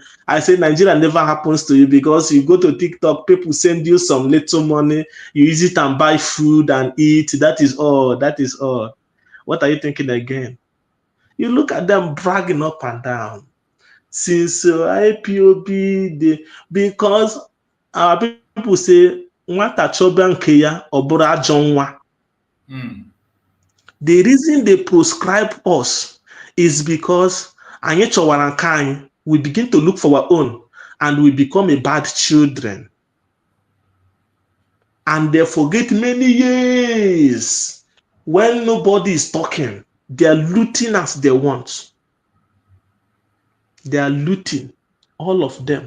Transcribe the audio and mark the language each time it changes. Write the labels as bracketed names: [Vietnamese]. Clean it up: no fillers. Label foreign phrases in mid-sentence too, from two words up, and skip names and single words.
[English] I say Nigeria never happens to you, because you go to TikTok, people send you some little money, you use it and buy food and eat. That is all. That is all. What are you thinking again? You look at them bragging up and down. Since IPOB, because our people say, [Igbo] nwata chọba nke ya ọ bụrụ ajọ nwa. [English] The reason they proscribe us is because [Igbo] anyị chọwara nke anyị, [English] we begin to look for our own, and we become a bad children. And they forget many years when nobody is talking. They are looting as they want. They are looting, all of them.